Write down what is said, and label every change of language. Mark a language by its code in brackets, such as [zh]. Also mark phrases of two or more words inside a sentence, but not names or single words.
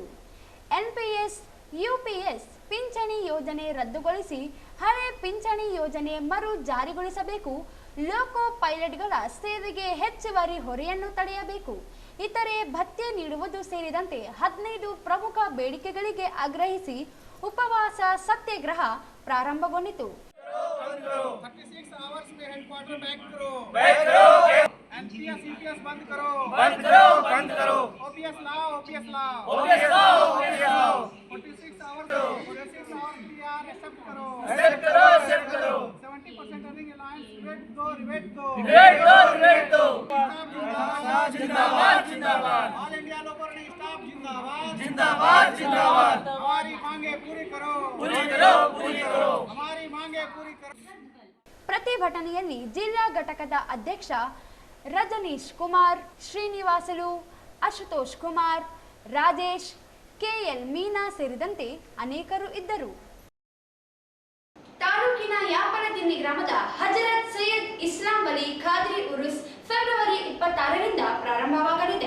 [kn] NPS UPS ಪಿಂಚಣಿ ಯೋಜನೆ ರದ್ದುಗೊಳಿಸಿ ಹಳೆ ಪಿಂಚಣಿ ಯೋಜನೆ ಮರು ಜಾರಿಗೊಳಿಸಬೇಕು. ಲೋಕೋ ಪೈಲಟ್ಗಳ ಸೇವೆಗೆ ಹೆಚ್ಚುವರಿ ಹೊರೆಯನ್ನು ತಡೆಯಬೇಕು. ಇತರೆ ಭತ್ಯೆ ನೀಡುವುದು ಸೇರಿದಂತೆ 15 ಪ್ರಮುಖ ಬೇಡಿಕೆಗಳಿಗೆ ಆಗ್ರಹಿಸಿ ಉಪವಾಸ ಸತ್ಯಾಗ್ರಹ ಪ್ರಾರಂಭಗೊಂಡಿತು. [hi] NPS बंद करो, बंद करो, बंद करो. OPS लाओ, OPS लाओ, OPS लाओ, OPS लाओ. 46 [en] hours PR accept [hi] करो, accept करो, accept करो. 70% [en] earning allowance [hi] रिबेट दो, रिबेट दो, रिबेट दो, रिबेट दो. जिंदाबाद, जिंदाबाद, जिंदाबाद. ऑल इंडिया लोकल स्टाफ जिंदाबाद, जिंदाबाद, जिंदाबाद. हमारी मांगे पूरी करो, पूरी करो, पूरी करो. हमारी मांगे पूरी करो. [kn] ಪ್ರತಿಭಟನೆಯಲ್ಲಿ ಜಿಲ್ಲಾ ಘಟಕದ ಅಧ್ಯಕ್ಷ ರಜನೀಶ್ ಕುಮಾರ್, ಶ್ರೀನಿವಾಸುಲು, ಅಶುತೋಷ್ ಕುಮಾರ್, ರಾಜೇಶ್, KL ಮೀನಾ ಸೇರಿದಂತೆ ಅನೇಕರು ಇದ್ದರು. ತಾಲೂಕಿನ ಯಾಪನದಿನ್ನಿ ಗ್ರಾಮದ ಹಜರತ್ ಸೈಯದ್ ಇಸ್ಲಾಂ ವಲಿ ಖಾದ್ರಿ ಉರುಸ್ ಫೆಬ್ರವರಿ 26ರಿಂದ ಪ್ರಾರಂಭವಾಗಲಿದೆ.